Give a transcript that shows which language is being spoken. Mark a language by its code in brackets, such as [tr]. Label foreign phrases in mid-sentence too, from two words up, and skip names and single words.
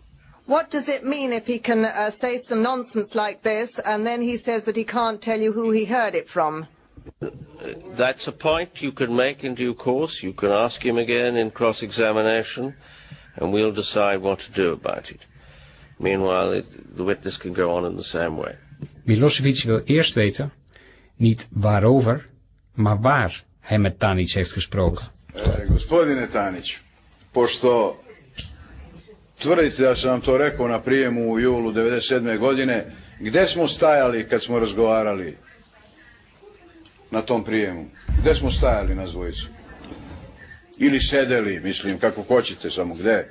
[en] What does it mean if he can say some nonsense like this and then he says that he can't tell you who he heard it from? That's a point you can make in due course. You can ask him again in cross-examination, and we'll decide what to do about it. Meanwhile, the witness can go on in the same way. [nl] Milosevic wil eerst weten, niet waarover, maar waar hij met Tanic heeft gesproken. [sr] Gospodine Tanić, pošto tvrdite da sam vam to rekao na prijemu u julu 1997. godine, gde smo stajali kad smo razgovarali na tom prijemu? Gde smo stajali nas dvojicu? Ili sedeli, mislim, kako hoćete, samo gde?